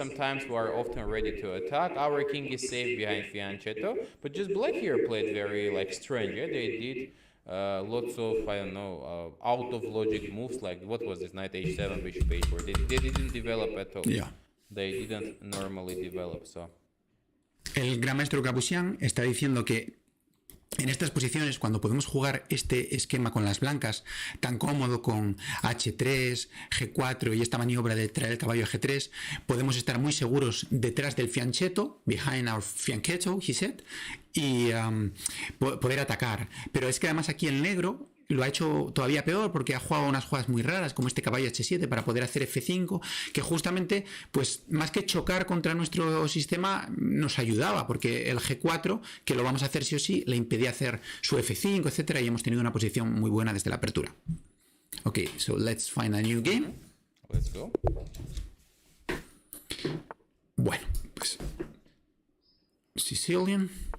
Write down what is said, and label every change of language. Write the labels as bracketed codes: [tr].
[en] Sometimes we are often ready to attack. Our king is safe behind fianchetto, but just black here played very like strange. Yeah? They did lots of, I don't know, out of logic moves, like what was this, knight h7, bishop h4. They didn't develop at all. Yeah. They didn't normally develop, so. [es] El gran maestro Gabuzyan está diciendo que en estas posiciones, cuando podemos jugar este esquema con las blancas, tan cómodo con h3, g4 y esta maniobra de traer el caballo a g3, podemos estar muy seguros detrás del fianchetto, [en] behind our fianchetto, he said, [es] y poder atacar. Pero es que además aquí el negro lo ha hecho todavía peor porque ha jugado unas jugadas muy raras como este caballo h7 para poder hacer f5, que justamente, pues más que chocar contra nuestro sistema, nos ayudaba porque el g4, que lo vamos a hacer sí o sí, le impedía hacer su f5, etcétera, y hemos tenido una posición muy buena desde la apertura. [en] Ok, so let's find a new game. Let's go. [es] Bueno, pues Sicilian.